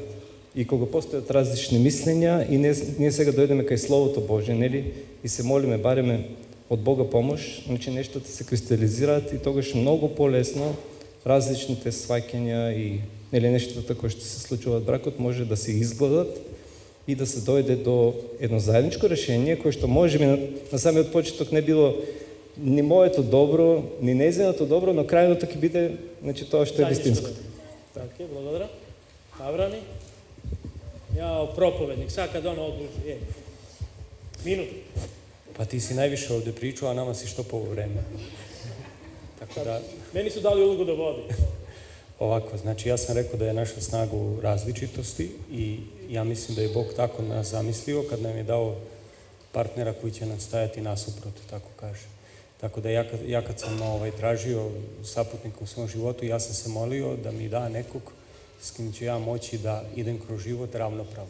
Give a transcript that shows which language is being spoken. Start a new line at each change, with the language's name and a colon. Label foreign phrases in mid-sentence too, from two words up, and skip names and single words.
Macedonian: И кога постојат различни мислења и ние сега дојдеме кај Словото Божје, нели, и се молиме, бареме од Бога помош, значи нештата се кристализираат и тогаш многу полесно различните сваќања и нели нештата кои што се случуваат бракот може да се изгладат и да се дојде до едно заедничко решение кое што можеби на самиот почеток не било ни моето добро, ни нејзиното добро, но крајното ќе биде, значи, тоа што е вистинско. Така, благодарам. Аврани? Јао, проповедник, сака да одлучи. Минута.
Serbian: Па ти си највише овде причува, а нама си што по време.
Macedonian: Така да...
Serbian: Мени су дали улогу да води. Ovako, znači ja sam rekao da je naša snaga u različitosti i ja mislim da je Bog tako nas zamislio kad nam je dao partnera koji će nam stajati nasuprot, tako kaže. Tako da ja kad sam tražio saputnika u svom životu, ja sam se molio da mi da nekog s kim ću ja moći da idem kroz život ravnopravno.